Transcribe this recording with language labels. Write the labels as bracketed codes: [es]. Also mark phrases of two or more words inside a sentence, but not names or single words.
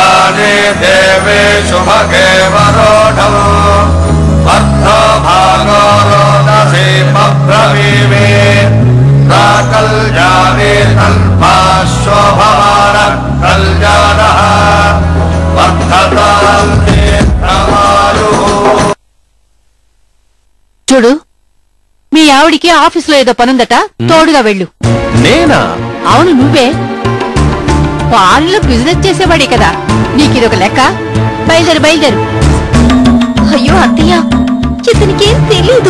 [sa] वाजे देवे शुभगे वरोढौ अर्धो भागो रोदसी पब्रवीमे प्राकल्याणे तल्पाश्वभवान कल्याणः वर्धतां दीर्घमायुः। [te] చూడు మీ ఆవిడికి ఆఫీసులో ఏదో పనుందట, తోడుగా వెళ్ళు. నేనా? అవును నువ్వే. ఫారెన్ లో బిజినెస్ చేసేవాడే కదా, నీకిదొక లెక్క. బయలుదేరు బయలుదేరు. అయ్యో అత్తయ్య, ఇతనికేం తెలీదు.